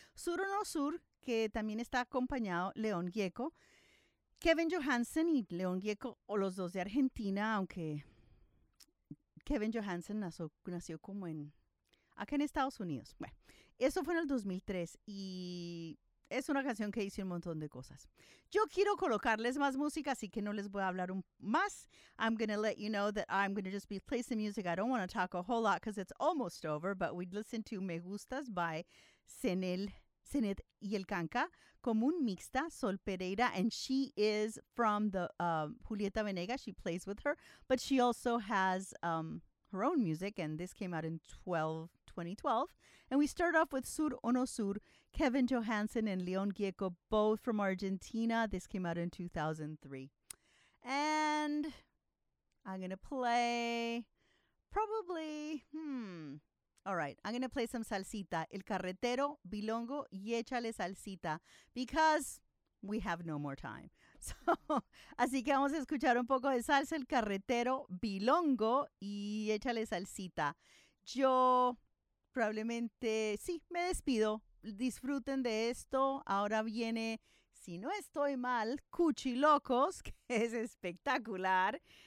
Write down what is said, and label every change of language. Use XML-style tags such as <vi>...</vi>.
<es>Sur o no Sur, que también está acompañado León Gieco, Kevin Johansen y León Gieco, o los dos de Argentina, aunque Kevin Johansen nació como en acá en Estados Unidos. Bueno, eso fue en el 2003 y es una canción que dice un montón de cosas. Yo quiero colocarles más música, así que no les voy a hablar más.</es> <en>I'm going to let you know that I'm going to just be playing some music. I don't want to talk a whole lot because it's almost over, but we'd listen to Me Gustas by Zenet y el Canca, Común Mixta, Sol Pereira, and she is from the Julieta Venegas. She plays with her, but she also has her own music, and this came out in 2012. And we start off with Sur o No Sur, Kevin Johansen and León Gieco, both from Argentina. This came out in 2003. And I'm gonna play probably, All right, I'm gonna play some salsita, El Carretero, Bilongo y Échale Salsita, because we have no more time.</en> <es>So, así que vamos a escuchar un poco de salsa, El Carretero, Bilongo y Échale Salsita. Yo probablemente, sí, me despido. Disfruten de esto. Ahora viene, si no estoy mal, Cuchilocos, que es espectacular.</es>